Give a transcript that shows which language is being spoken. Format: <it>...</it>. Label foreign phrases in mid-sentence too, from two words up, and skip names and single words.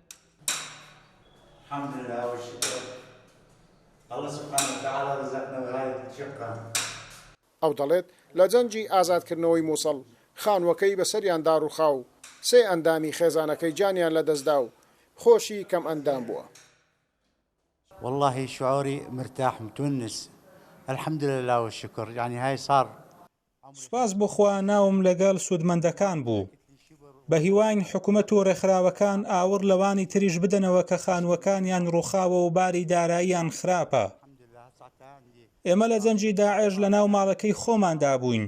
<ckb>ئەو دەڵێت لە جەنگی ئازادکردنەوەی مووسڵ خانووەکەی بەسەریاندا ڕووخا و 3 ئەندامی خێزانەکەی جانیان لەدەستدا و خۆشی کەم ئەندام بووە.</ckb> <ar>والله شعوري مرتاح متونس الحمد لله والشكر يعني هاي صار</ar> <ckb>سوپاس بۆ خوا ناوم لەگەڵ سوودمەندەکان بوو. بە هیواین حکوومەت و ڕێکخراوەکان ئاور لەوانی تریش بدەنەوە کە خانووەکانیان ڕووخاوە و باری داراییان خراپە. ئێمە لە جەنگی داعش لە ناو ماڵەکەی خۆماندا بووین.</ckb>